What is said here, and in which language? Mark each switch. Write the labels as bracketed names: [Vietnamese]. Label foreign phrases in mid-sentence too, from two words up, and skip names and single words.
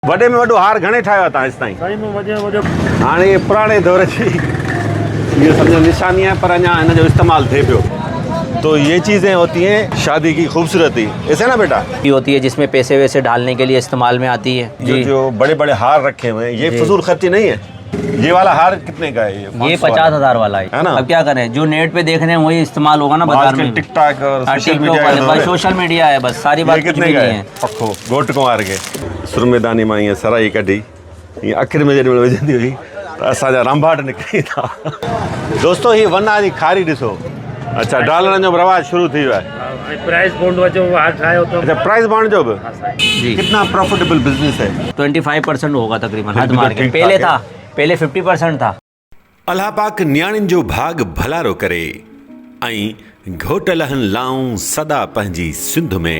[Sindhi] वॾे में वॾो हार घणे ठाहियो तव्हां इस ताईं? सही में वॾे हाणे ये पुराणे दौर जी ये समझो निशानी है, पर अञा इन जो इस्तेमाल थे पियो। [Urdu] تو یہ چیزیں ہوتی ہیں شادی کی خوبصورتی، ایسے نا بیٹا? یہ ہوتی ہے جس میں پیسے ویسے ڈالنے کے لیے استعمال میں آتی ہے. جو بڑے بڑے ہار رکھے ہوئے ہیں، یہ فضول خرچی نہیں ہے. یہ والا ہار کتنے کا ہے? یہ 50,000 والا ہے نا. اب کیا کریں، جو نیٹ پہ دیکھ رہے ہیں وہی استعمال ہوگا نا بازار میں. ٹک ٹاک اور سوشل میڈیا ہے بس، ساری بات کچھ بھی نہیں ہے. [Sindhi] पक्को गोट कुमार के सुरमेदानी मां ये सराई कढी, ये आखिर में जॾहिं विझंदी हुई त असांजा रंभाट निकिरी था। दोस्तों ये वना जी खारी ॾिसो। अच्छा, डॉलरनि जो रवाज शुरू थी वियो आहे। [English] price bond [Sindhi] जो ठाहियो तो अच्छा, [English] price bond [Sindhi] जो भी [Urdu] جی. کتنا [English] profitable business [Urdu] ہے? 25% ہوگا تقریباً حد مار کے۔ پہلے 50% تھا. [Sindhi] अल्लाह पाक न्याणियुनि जो भाग भलारो करे ऐं घोट लहनि लाऊं सदा पंहिंजी सिंध में।